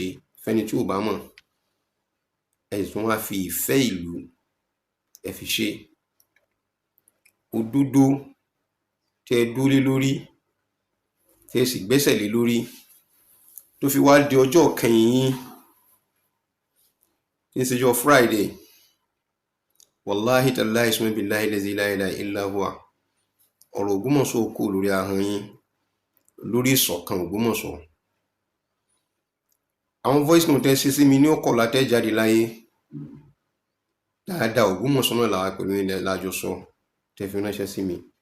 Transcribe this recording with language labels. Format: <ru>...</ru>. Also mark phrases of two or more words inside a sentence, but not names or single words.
<yo>Fẹ́ni tí ò bá mọ̀, ẹ tún wá fi ìfẹ́ ìlú ẹ fi ṣe. Òdodo tí ẹ dúró lé lórí, tí ẹ sì gbẹ́sẹ̀ lé lórí, tó fi wá di ọjọ́ kẹyìn yín tí ń ṣejọ́ Friday.</yo> <ar>والله تالله ثم بالله الذي لا إله إلا هو,</ar> <yo>ọ̀rọ̀ Ògbómọ̀ṣọ́ kò lórí ahọ́n yín, lórí ìṣọ̀kan Ògbómọ̀ṣọ́. Àwọn</yo> <en>voice note</en> <yo>ṣe sí mi ní ọkọ̀ látẹ́ jáde láyé dáadáa. Ògbómọ̀ṣọ́ náà làwà pẹ̀lú ilẹ̀ lájọsọ tẹ́ fi ránṣẹ́ sí mi.</yo>